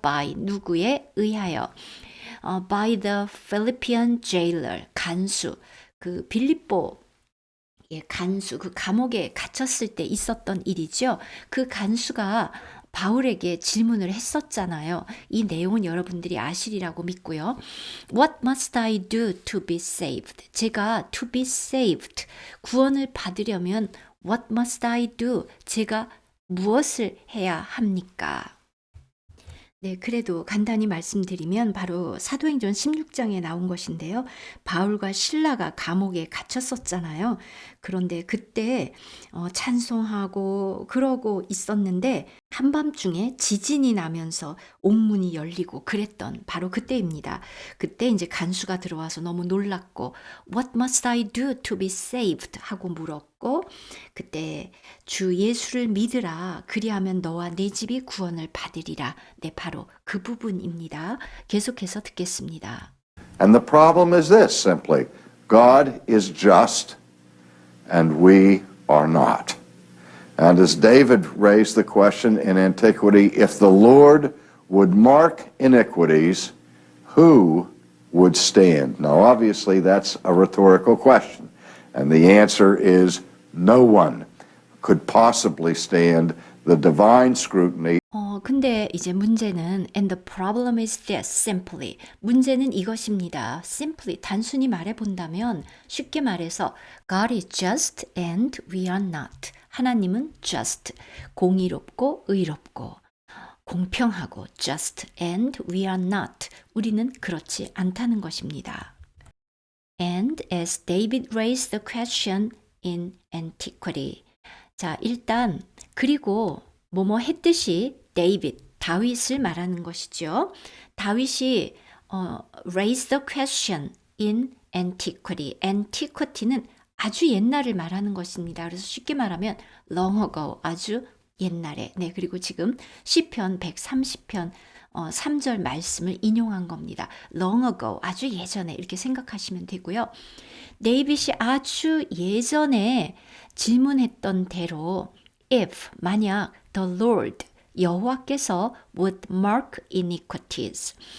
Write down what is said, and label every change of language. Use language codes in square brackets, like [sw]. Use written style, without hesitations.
[ko] by, 누구에 의하여. [en] by the Philippian jailer, [ko] 간수, 그 빌립보 간수, 그 감옥에 갇혔을 때 있었던 일이죠. 그 간수가 바울에게 질문을 했었잖아요. 이 내용은 여러분들이 아시리라고 믿고요. [en] What must I do to be saved? [ko] 제가 [en] to be saved, [ko] 구원을 받으려면 [en] What must I do? [ko] 제가 무엇을 해야 합니까? 네, 그래도 간단히 말씀드리면 바로 사도행전 16장에 나온 것인데요. 바울과 실라가 감옥에 갇혔었잖아요. 그런데 그때 찬송하고 그러고 있었는데 한밤중에 지진이 나면서 옥문이 열리고 그랬던 바로 그때입니다. 그때 이제 간수가 들어와서 너무 놀랐고 [en] What must I do to be saved? [ko] 하고 물었고 그때 주 예수를 믿으라. 그리하면 너와 네 집이 구원을 받으리라. 네, 바로 그 부분입니다. 계속해서 듣겠습니다. [en] And the problem is this simply God is just and we are not. And as David raised the question in antiquity, if the Lord would mark iniquities, who would stand? Now, obviously, that's a rhetorical question. And the answer is no one could possibly stand the divine scrutiny. [ko] 근데 이제 문제는 [en] and the problem is this simply. [ko] 문제는 이것입니다. [en] simply [ko] 단순히 말해 본다면 쉽게 말해서 [en] God is just and we are not. [ko] 하나님은 just, 공의롭고 의롭고 공평하고 [en] just and we are not. [ko] 우리는 그렇지 않다는 것입니다. [en] And as David raised the question in antiquity. [ko] 자, 일단 그리고 뭐뭐 했듯이 데이빗, 다윗을 말하는 것이죠. 다윗이 [en] raise the question in antiquity. [ko] antiquity는 아주 옛날을 말하는 것입니다. 그래서 쉽게 말하면 [en] long ago, [ko] 아주 옛날에. 네, 그리고 지금 시편 130편 3절 말씀을 인용한 겁니다. long ago, 아주 예전에 이렇게 생각하시면 되고요. 데이빗이 아주 예전에 질문했던 대로 if, 만약 [en] the Lord, [ko] 여호와께서 [en] would mark iniquities.